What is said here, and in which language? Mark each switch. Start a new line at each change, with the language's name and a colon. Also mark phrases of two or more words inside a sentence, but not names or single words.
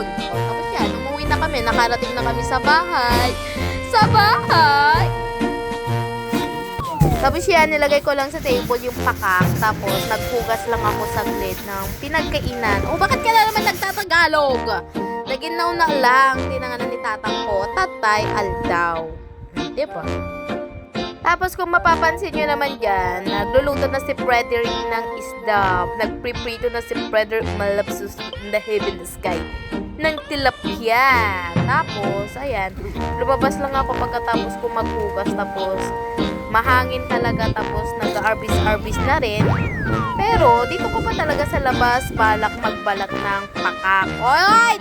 Filipino: O, tapos yan, umuwi na kami, nakarating na kami sa bahay. Sa bahay! Tapos yan, nilagay ko lang sa table yung pakak. Tapos, naghugas lang ako saglit ng pinagkainan. O, bakit ka na naman nagtatagalog? Naginaw na lang, tinanganan ni tatang ko, Tatay Aldaw. Diba? Tapos kung mapapansin nyo naman dyan, nagluluto na si Frederick ng isda. Nagpriprito na si Frederick Malapsus
English: in the heaven sky
Filipino: ng tilapia. Tapos, ayan, lumabas lang ako pagkatapos ko maghugas. Tapos, mahangin talaga. Tapos, nag-arbis-arbis na rin. Pero, dito ko pa talaga sa labas, balak magbalat ng pakak. Oy!